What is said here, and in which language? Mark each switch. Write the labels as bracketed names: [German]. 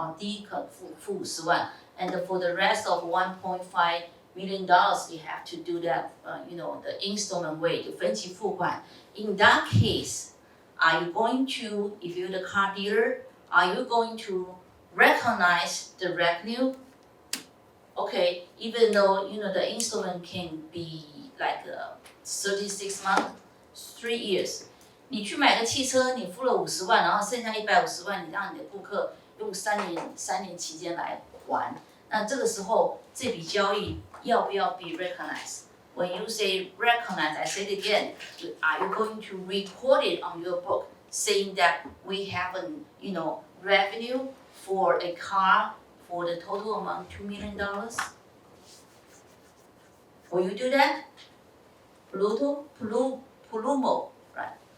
[Chinese] 第一个付50万 [English] ，and for the rest of $1.5 million, you have to do that, the installment way, [Chinese] 就分期付款。 [English] In that case, are you going to, if you're the car dealer, are you going to recognize the revenue? Okay, even though the installment can be like 36 months. 3 years， [Chinese] 你去买个汽车，你付了50万，然后剩下150万，你让你的顾客用3年期间来还，那这个时候这笔交易要不要 [English] be recognized? When you say recognize, I say it again. Are you going to record it on your book, saying that we have revenue for a car for the total amount $2 million? Will you do that? Plumo, right?